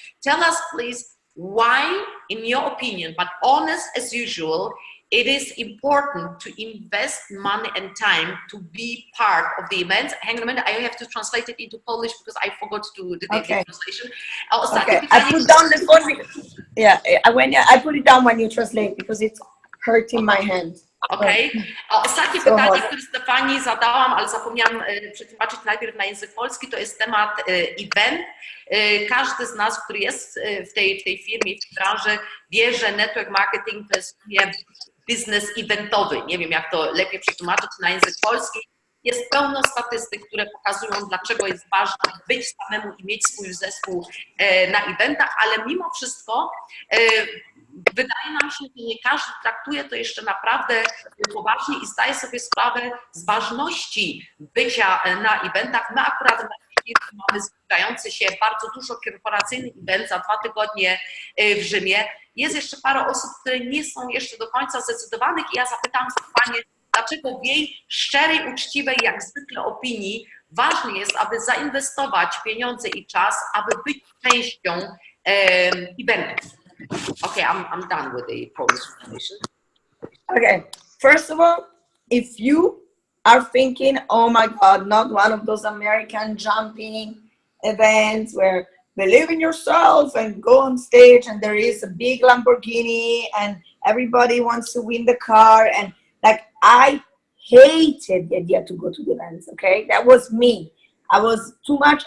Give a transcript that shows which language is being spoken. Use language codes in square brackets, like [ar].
[en] Tell us, please, why, in your opinion, but honest as usual, it is important to invest money and time to be part of the event. Hang on a minute, I have to translate it into Polish because I forgot to do the translation. Okay, I put down the phone. Yeah, I put it down when you translate because it's hurting my hand. [pl] Okej. Ostatnie pytanie, które Stefanii zadałam, ale zapomniałam przetłumaczyć najpierw na język polski, to jest temat event. Każdy z nas, który jest w tej firmie, w tej branży, wie, że network marketing to jest biznes eventowy. Nie wiem, jak to lepiej przetłumaczyć na język polski. Jest pełno statystyk, które pokazują, dlaczego jest ważne być samemu i mieć swój zespół na eventach, ale mimo wszystko wydaje nam się, że nie każdy traktuje to jeszcze naprawdę poważnie i zdaje sobie sprawę z ważności bycia na eventach. My akurat na firmie mamy zbliżający się bardzo dużo korporacyjnych event za 2 tygodnie w Rzymie. Jest jeszcze parę osób, które nie są jeszcze do końca zdecydowanych i ja zapytałam Stefanię, dlaczego w jej szczerej, uczciwej, jak zwykle opinii ważne jest, aby zainwestować pieniądze i czas, aby być częścią eventów. [en] Okay, I'm done with the Polish translation. Okay, first of all, if you are thinking, oh my God, not one of those American jumping events where believe in yourself and go on stage and there is a big Lamborghini and everybody wants to win the car, and like I hated the idea to go to the events, okay? That was me. I was too much.